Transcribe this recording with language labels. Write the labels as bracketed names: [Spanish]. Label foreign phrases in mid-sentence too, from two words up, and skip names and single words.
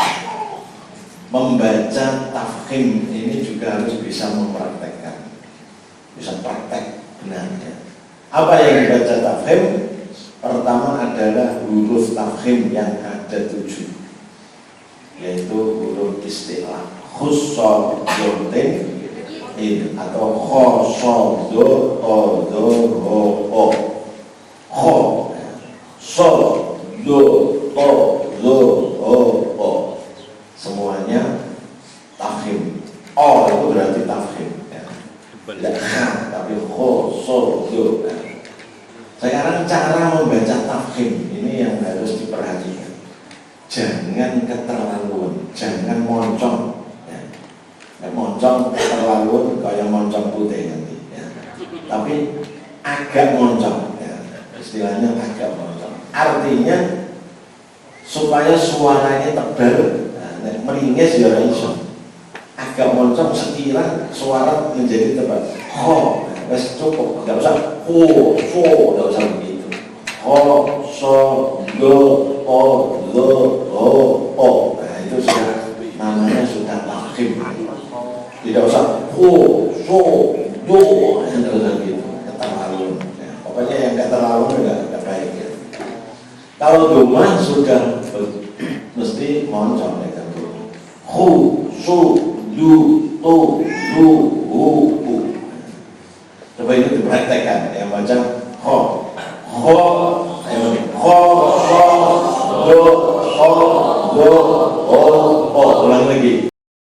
[Indonesian] Membaca tafkhim ini juga harus bisa mempraktekkan, bisa praktek benarnya. Apa yang dibaca tafkhim? Pertama adalah huruf tafkhim yang ada 7, yaitu huruf istilah khussadotin atau khosodo odo ho. Kho, so, do, to, zo, o. Semuanya tafkhim. O itu berarti tafkhim. Tidak tapi kho, so, do. Sekarang cara membaca tafkhim ini yang harus diperhatikan. Jangan keterlaluan, jangan moncong. Moncong keterlaluan kayak moncong putih nanti. Tapi agak moncong. Istilahnya agak moncong. Artinya supaya suaranya tebal, meringis ya iso. Agak moncong sekira suara menjadi tebal. Ho, wes cukup, enggak usah ho, so, enggak usah begitu. Ho, so, do, o, lo, o. Nah, itu sudah namanya sudah tafkhim. Tidak usah ho, so, do, enggak usah gitu. Keterlaluan. Pokoknya yang nggak terlalu nggak baik ya. Kalau domah sudah mesti moncong ya kan. Hu, su, du, tu, lu, hu, hu. Coba itu dipraktekkan. Yang baca ho, ho, ho, so, do, o, do, o. Ulang lagi.